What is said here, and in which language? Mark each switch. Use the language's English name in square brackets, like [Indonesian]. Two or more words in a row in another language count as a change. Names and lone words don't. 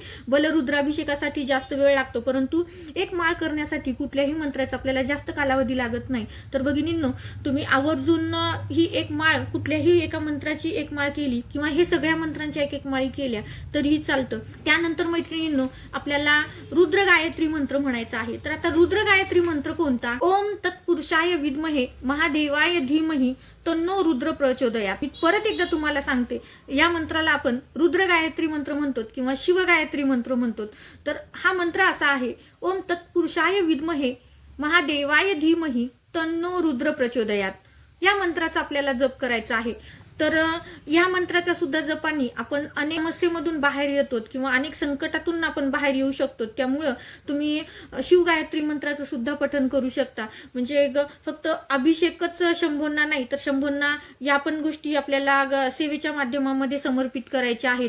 [Marathi] भले रुद्राभिषेकासाठी जास्त वेळ लागतो परंतु 1 माळ करण्यासाठी कुठल्याही मंत्राचा आपल्याला जास्त कालावधी लागत नाही. तर भगिनींनो, तुम्ही आवर्जून ही 1 माळ कुठल्याही एका मंत्राची 1 माळ केली किंवा हे सगळ्या मंत्रांच्या 1-1 माळी केल्या तरीही चालतं. त्यानंतर मैत्रिणींनो, आपल्याला रुद्र गायत्री मंत्र म्हणायचा आहे. तर आता रुद्र गायत्री मंत्र कोणता? [Sanskrit] ओम तत्पुरुषाय विद्महे महादेवाय धीमहि तन्नो रुद्र प्रचोदयात्. [Marathi] मी परत एकदा तुम्हाला सांगते, या मंत्राला आपण रुद्र गायत्री मंत्र म्हणतो किंवा शिव गायत्री मंत्र म्हणतो. तर हा मंत्र असा आहे, [Sanskrit] ओम तत्पुरुषाय विद्महे महादेवाय धीमहि तन्नो रुद्र प्रचोदयात्. [Marathi] या मंत्राचा आपल्याला जप करायचा आहे. तर या मंत्राचा सुद्धा जपानी आपण अनेक समस्येमधून बाहेर येतो किंवा अनेक संकटातून आपण बाहेर येऊ शकतो. त्यामुळं तुम्ही शिवगायत्री मंत्राचं सुद्धा पठण करू शकता. म्हणजे फक्त अभिषेकच शंभूंना नाही तर शंभूंना या पण गोष्टी आपल्याला सेवेच्या माध्यमामध्ये समर्पित करायच्या आहेत.